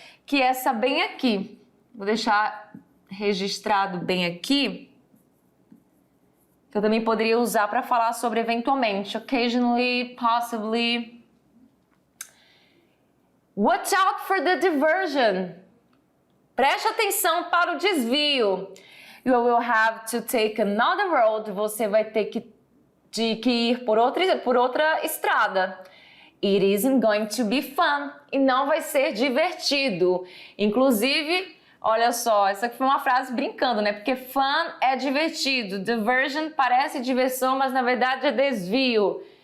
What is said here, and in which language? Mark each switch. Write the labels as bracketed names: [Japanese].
[Portuguese] Que essa bem aqui, vou deixar registrado bem aqui, que eu também poderia usar para falar sobre eventualmente, occasionally, possibly. [English] Watch out for the diversion. [Portuguese] Preste atenção para o desvio. [English] You will have to take another road. [Portuguese] Você vai ter que ir por outra estrada. [English] It isn't going to be fun. [Portuguese] E não vai ser divertido. Inclusive, olha só, essa aqui foi uma frase brincando, né? Porque fun é divertido. Diversion parece diversão, mas na verdade é desvio.